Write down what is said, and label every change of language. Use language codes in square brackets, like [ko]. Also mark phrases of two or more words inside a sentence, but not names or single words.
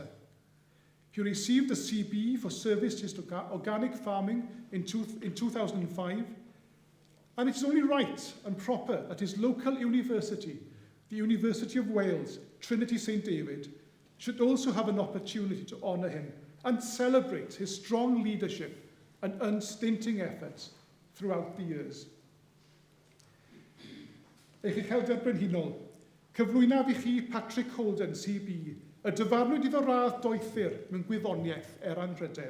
[en] He received a CBE for service to organic farming in 2005, and it's only right and proper that his local university the University of Wales, Trinity St David, should also have an opportunity to honour him and celebrate his strong leadership and unstinting efforts throughout the years. [cy] Eich Uchelder Brenhinol, cyflwynaf I chi Patrick Holden, CB, y dyfarnwyd iddo radd doethur mewn gwyddoniaeth anrhydedd.